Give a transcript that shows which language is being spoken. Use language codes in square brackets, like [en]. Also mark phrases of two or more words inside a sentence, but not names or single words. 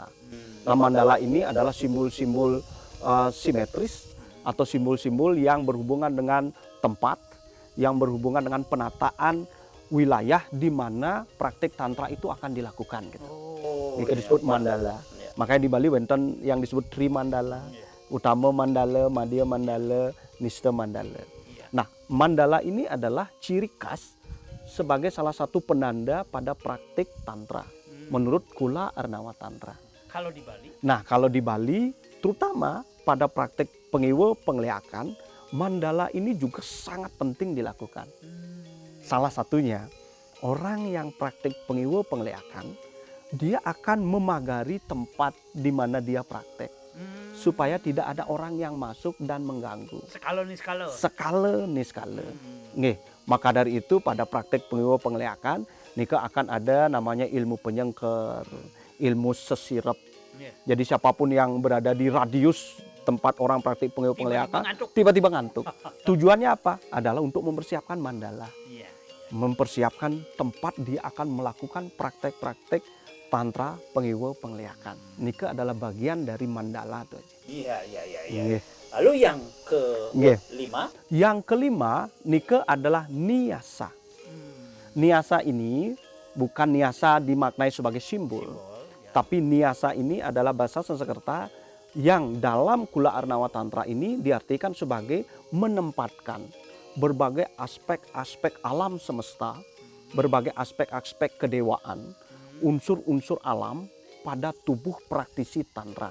[id] Nah, mandala ini adalah simbol-simbol simetris atau simbol-simbol yang berhubungan dengan tempat, yang berhubungan dengan penataan wilayah di mana praktik tantra itu akan dilakukan. Gitu. Itu disebut mandala. Makanya di Bali wonten yang disebut Tri Mandala, Utama Mandala, Madhya Mandala, Nista Mandala. Nah, mandala ini adalah ciri khas sebagai salah satu penanda pada praktik tantra menurut Kula Arnawa Tantra. Kalau di Bali? Nah, kalau di Bali terutama pada praktik pengiwa pengliakan, mandala ini juga sangat penting dilakukan. Salah satunya, orang yang praktik pengiwa pengliakan, dia akan memagari tempat di mana dia praktek. Supaya tidak ada orang yang masuk dan mengganggu. Skala niskala. Nggih, maka dari itu pada praktik pengiwa pengliakan, nika akan ada namanya ilmu penyengker, ilmu sesirep. Jadi siapapun yang berada di radius tempat orang praktik pengiwa pengliakan tiba-tiba ngantuk. Tujuannya apa? Adalah untuk mempersiapkan mandala. Mempersiapkan tempat dia akan melakukan praktek-praktek tantra pengiwa pengliakan. Nika adalah bagian dari mandala tuh. Iya. Lalu yang kelima? Yang kelima, nika adalah niasa. Niasa ini bukan niasa dimaknai sebagai simbol. Tapi niasa ini adalah bahasa Sanskerta yang dalam Kula Arnawa Tantra ini diartikan sebagai menempatkan berbagai aspek-aspek alam semesta, berbagai aspek-aspek kedewaan unsur-unsur alam pada tubuh praktisi tantra.